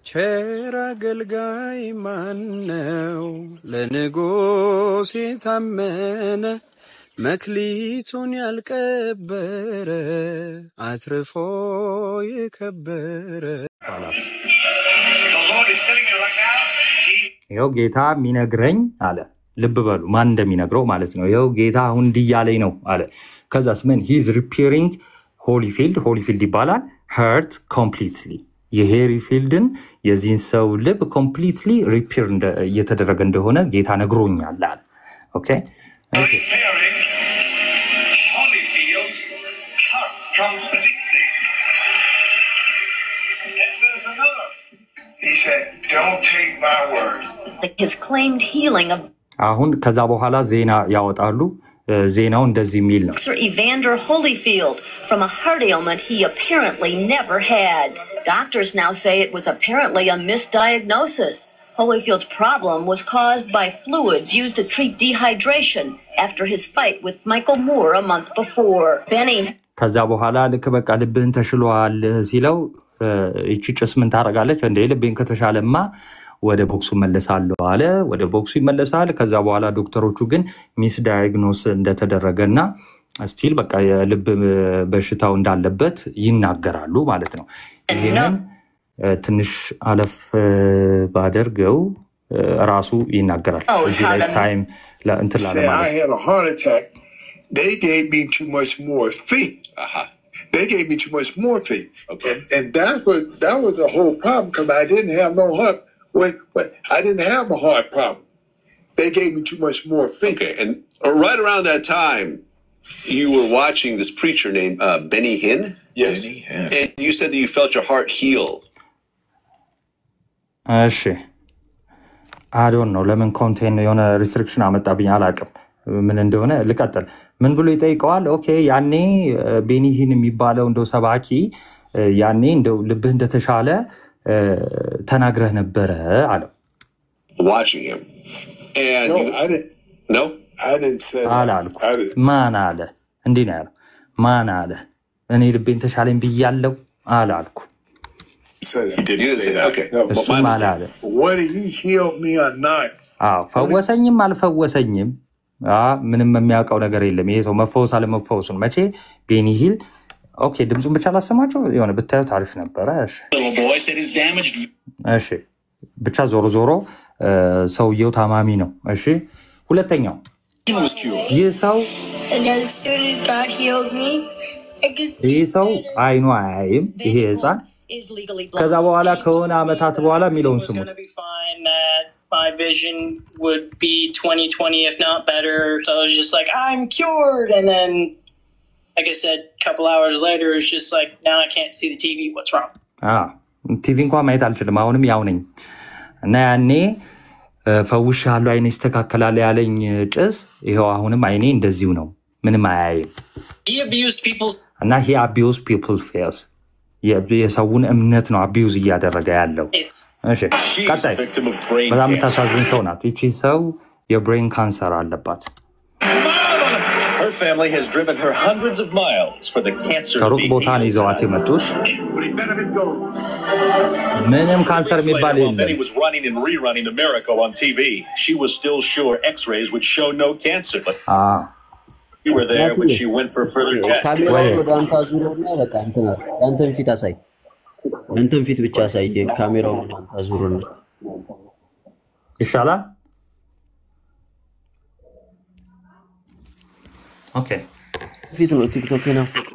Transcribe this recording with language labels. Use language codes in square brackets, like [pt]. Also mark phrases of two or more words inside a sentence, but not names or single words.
[am] ቸር አገልጋይ ማነው ለንጉሥ የታመነ መክሊቱን ያልቀበረ አትርፎ የከበረ ይኸው ጌታ የሚነግረኝ አለ። ልብ በሉ ማን እንደሚነግረው ማለት ነው። ይኸው ጌታ አሁን እንዲያለኝ ነው አለ። ከዛስ ምን [en] his repairing [am] ሆሊፊልድ ይባላል [en] hurt completely [am] የሄሪፊልድን የዚህን ሰው ልብ [en] completely repair [am] እየተደረገ እንደሆነ ጌታ ነግሮኛል አለ። ኦኬ [en] He said, don't take my word. His claimed healing of [am] አሁን ከዛ በኋላ ዜና ያወጣሉ። ዜናው እንደዚህ የሚል ነው። [en] Sir Evander Holyfield from a heart ailment he apparently never had. Doctors now say it was apparently a misdiagnosis. Holyfield's problem was caused by fluids used to treat dehydration after his fight with Michael Moore a month before. Benny [am] ከዛ በኋላ ልክ በቃ ልብህን ተሽሏል ሲለው እቺ ጭስ ምን ታረጋለች እንዴ? ልብህን ከተሻለማ ወደ ቦክሱ መለሳለሁ አለ። ወደ ቦክሱ ይመለሳል። ከዛ በኋላ ዶክተሮቹ ግን [en] misdiagnosis [am] እንደተደረገና ስቲል በቃ የልብ በሽታው እንዳለበት ይናገራሉ ማለት ነው። ይሄንን ትንሽ አለፍ ባደርገው ራሱ ይናገራል። እዚህ ላይ ታይም ለእንትን [en] ለማለት They gave me too much morphine. They gave me too much morphine. Okay. And that was the whole problem because I didn't have no heart. Wait, I didn't have a heart problem. They gave me too much morphine. Okay, and right around that time, you were watching this preacher named Benny Hinn? Yes. Benny Hinn. And you said that you felt your heart heal. I don't know. Lemon contain a restriction [am] አመጣብኝ አላቅም ምን እንደሆነ ልቀጥል። ምን ብሎ ይጠይቀዋል? ኦኬ ያኔ ቤኒ ሂን የሚባለው እንደው ሰባኪ ያኔ እንደው ልብህ እንደተሻለ ተናግረህ ነበረ አለው። [en] Watching him. And no, I didn't. No? I didn't say that. [am] ማን አለ? እንዲህ ነው ያለው። ማን አለ? እኔ ልቤን ተሻለኝ ብያለሁ አላልኩ። [en] He didn't say that. Okay. No, [am] እሱ ማን አለ? [en] Whether he healed me or not. [am] ፈወሰኝም አልፈወሰኝም ምንም የሚያውቀው ነገር የለም። ይሄ ሰው መፈወስ አለመፈወሱን መቼ ቤኒ ሂል ኦኬ ድምጹን ብቻ ላሰማቸው የሆነ ብታዩ ታሪፍ ነበረ። እሺ ብቻ ዞሮ ሰውየው ታማሚ ነው። እሺ ሁለተኛው ይህ ሰው ሰው አይኑ አያይም። ይሄ ህፃን ከዛ በኋላ ከሆነ አመታት በኋላ የሚለውን ስሙት። [en] My vision would be 20/20 if not better. So I was just like, I'm cured. And then, like I said, a couple hours later, it's just like, now I can't see the TV. What's wrong? [am] TV እንኳን ማየት አልችልም። አሁንም ያው ነኝ እና ያኔ ፈውሻለሁ አይኔ ይስተካከላል ያለኝ ጭስ ይሄው አሁንም አይኔ እንደዚሁ ነው። ምንም አያይም። [en] He abused people. እና he abused people's faith. [am] የሰውን እምነት ነው አቢዩዝ እያደረገ ያለው። እሺ ቀጣይ በጣም ታሳዝን ሰው ናት። እቺ ሰው የብሬን ካንሰር አለባት። [en] Her family has driven her hundreds of miles for the cancer. [am] ከሩቅ ቦታ ነው ይዘዋት የመጡት። ምንም ካንሰር የሚባል የለም። [en] Benny was running and rerunning the miracle on TV. She was still sure X-rays would show no cancer. You were there when she went for further tests. [am] አንተን ፊት ብቻ ሳይ ካሜራው አዙሩን ይሻላል። ኦኬ ፊት ነው ቲክቶክ ነው።